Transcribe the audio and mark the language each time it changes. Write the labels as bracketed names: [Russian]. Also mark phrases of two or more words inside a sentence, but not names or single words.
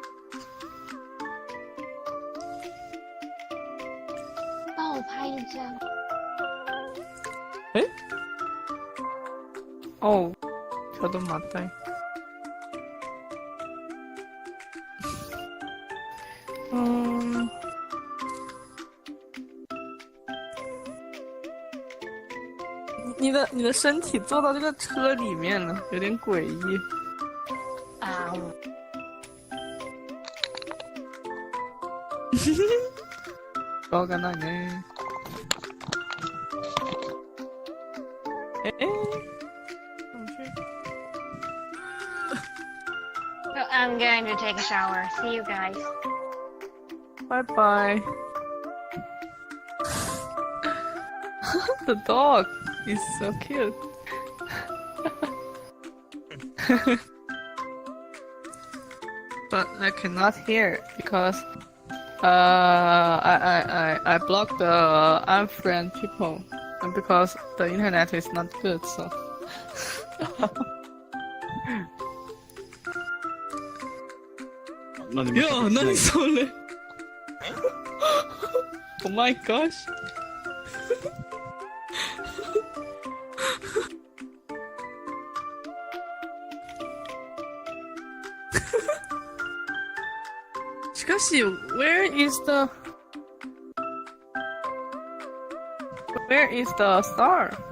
[Chinese] 帮我拍一张。 [Korean] 哦，저도 맞다. 음, [Chinese] 你的身体坐到这个车里面了，有点诡异。啊， [Japanese] わかんないね。 [English] So I'm going to take a shower. See you guys. Bye bye. The dog is so cute. But I cannot hear because I blocked the unfriend people and because the internet is not good, so. [Korean] 야, 난 설레. [English] Oh my gosh. where is the star?